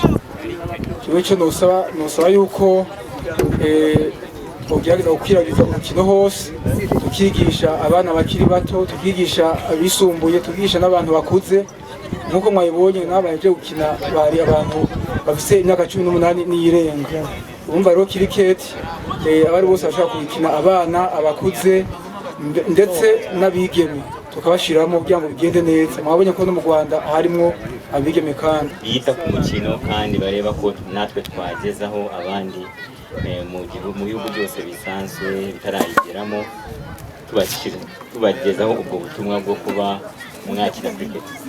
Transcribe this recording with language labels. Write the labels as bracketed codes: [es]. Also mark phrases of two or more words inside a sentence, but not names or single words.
[rw] Icyo nosaba yuko tugerageza gukwiragiza umukino hose, tukigisha abana bakiri bato, tukigisha abisumbuye, tukigisha n'abantu bakuze. Nkuko mwayibonye n'abaje gukina bari abantu bafite imyaka 18 n'irenga. Urumva rero cricket abari bose bashaka gukina, abana, abakuze ndetse n'abigeme tukabashiramo kugira ngo bigende neza. Mwabonye ko no mu Rwanda harimo abigeme kandi bita ku mukino kandi bareba ko natwe twagezaho abandi mu bihugu byose bisanzwe bitarayigeramo, tubagezaho ubwo butumwa bwo kuba mwakina cricket.